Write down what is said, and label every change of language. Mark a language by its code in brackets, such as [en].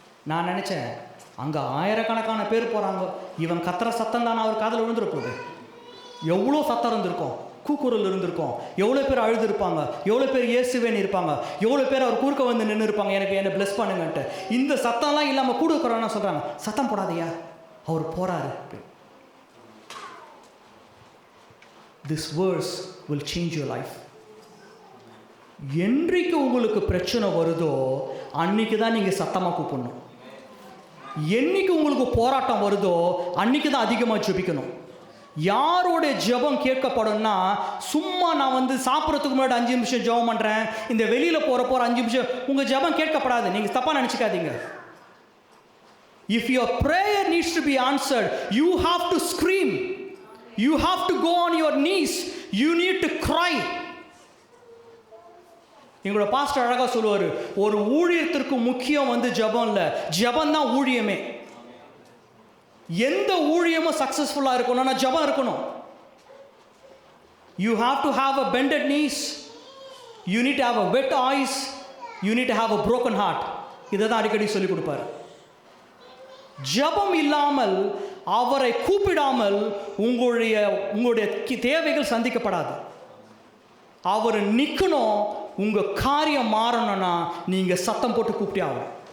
[ta] நான் நினச்சேன் அங்கே ஆயிரக்கணக்கான பேர் போகிறாங்க, இவன் கத்துற சத்தம் தான் அவர் காதில் விழுந்துட போகுது. எவ்வளோ சத்தம் இருந்திருக்கும், கூக்குரல் இருந்திருக்கும், எவ்வளோ பேர் அழுதுருப்பாங்க, எவ்வளோ பேர் இயேசுவேன்னு இருப்பாங்க, எவ்வளோ பேர் அவர் குறுக்க வந்து நின்று இருப்பாங்க, எனக்கு என்னை பிளஸ் பண்ணுங்கன்ட்டு. இந்த சத்தம்லாம் இல்லாமல் கூட இருக்கிறோன்னா சொல்கிறாங்க, சத்தம் போடாதையா, அவர் போகிறாரு. [en] This verse will change your life. [ta] என்றைக்கு உங்களுக்கு பிரச்சனை வருதோ அன்னைக்கு தான் நீங்கள் சத்தமாக கூப்பிடணும். என்னைக்கு உங்களுக்கு போராட்டம் வருதோ அன்னைக்கு தான் அதிகமாக ஜெபிக்கணும். யாரோடைய ஜெபம் கேட்கப்படும்னா, சும்மா நான் வந்து சாப்பிட்றதுக்கு முன்னாடி 5 நிமிஷம் ஜெபம் பண்ணுறேன், இந்த வெளியில் போகிறப்போ ஒரு 5 நிமிஷம், உங்கள் ஜெபம் கேட்கப்படாது. நீங்கள் தப்பாக நினச்சிக்காதீங்க. [en] If your prayer needs to be answered, you have to scream. You have to go on your knees. You need to cry. [ta] எங்களோட பாஸ்டர் அழகாக சொல்லுவார், ஒரு ஊழியத்திற்கு முக்கியம் வந்து ஜெபம் இல்லை, ஜெபம் தான் ஊழியமே. எந்த ஊழியமும் சக்ஸஸ்ஃபுல்லாக இருக்கணும்னா ஜெபம் இருக்கணும். [en] You have to have a bended knees. You need to have a wet eyes. You need to have a broken heart. [ta] இதை தான் அடிக்கடி சொல்லிக் கொடுப்பார். ஜெபம் இல்லாமல், அவரை கூப்பிடாமல் உங்களுடைய தேவைகள் சந்திக்கப்படாது. அவர் நிற்கணும். உங்கள் காரியம் மாறணும்னா நீங்கள் சத்தம் போட்டு கூப்பிட்டே ஆகும்.